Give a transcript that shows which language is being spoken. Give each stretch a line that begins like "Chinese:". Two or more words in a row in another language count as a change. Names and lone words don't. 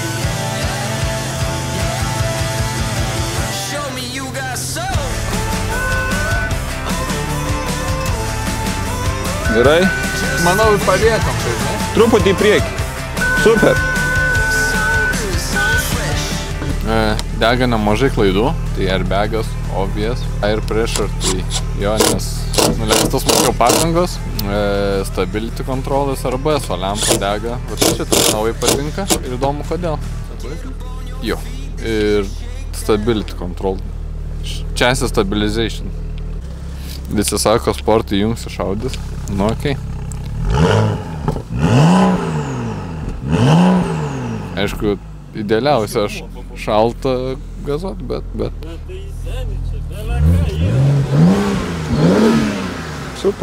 Lithuanian: Gerai? Manau, paliekam tai, ne? Truputį į priekį. Super. Dega nemažai klaidų, tai airbagas,
English: obvious, air pressure,
Lithuanian: tai jo, nes nuleistos smūgio padangos, stability controlas arba ESO lempa dega, bet šitas naujai patinka ir įdomu kodėl. Jo, ir
English: stability control, chassis stabilization.
Lithuanian: Visi sako, sportą įjungsi šaudys, nu okei. Aišku, idealiausia aš šaltą gazuot, bet... Super.